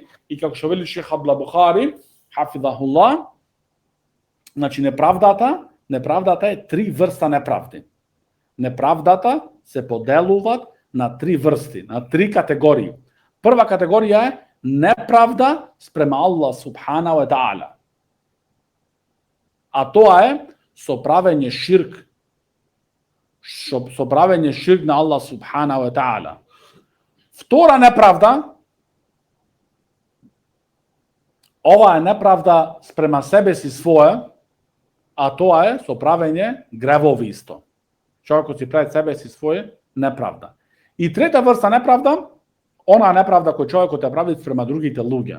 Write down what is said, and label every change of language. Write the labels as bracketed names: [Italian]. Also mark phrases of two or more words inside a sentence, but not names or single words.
[Macedonian] И како што вели Шейх Абдул Бухари, хафизахуллах, значи неправдата е три врста неправди. Неправдата се поделуваат на три врсти, на три категории. Прва категорија е неправда спрема [Arabic] الله سبحانه وتعالى. [Macedonian] А тоа е соправење ширк. Соправење ширк на [Arabic] الله سبحانه وتعالى. [Macedonian] Втора неправда, ова е неправда спрема себе си своја, а тоа е соправење гревови исто. Човекот си прави себе си своја неправда. И трета врста неправда, она неправда која човекот ја прави спрема другите луѓе.